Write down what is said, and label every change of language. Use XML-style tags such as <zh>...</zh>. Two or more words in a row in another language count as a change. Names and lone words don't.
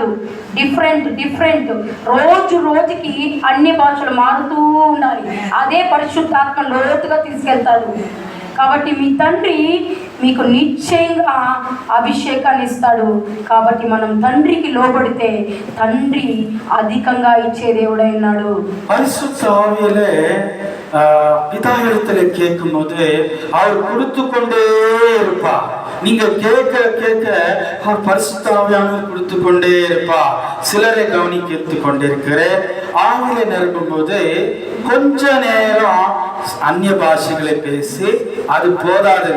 <te>డిఫరెంట్ రోజుకి అన్ని భాషలు మారుతూ ఉండాలి. అదే పరిశుద్ధాత్మ లోతుగా తీసుకెళ్తాడు. కాబట్టి మీ తండ్రి మీకు నిశ్చయంగా అభిషేకాన్ని ఇస్తాడు. కాబట్టి మనం తండ్రికి లోబడితే తండ్రి అధికంగా ఇచ్చే దేవుడై ఉన్నాడు.</te> <ta>பரிசுத்த ஆவியிலே பிதாவிடத்தில் கேட்கும் போது அவர் கொடுத்து கொண்டே இருப்பார். நீங்க கேட்க அவர் பரிசுத்த ஆவியானவர் கொடுத்து கொண்டே இருப்பார். சிலரை கவனித்து கொண்டிருக்கிறேன். ஆவியில நிரப்பும் போது கொஞ்ச நேரம் அந்நிய பாஷைகளை பேசி அது போதாதுங்க.</ta>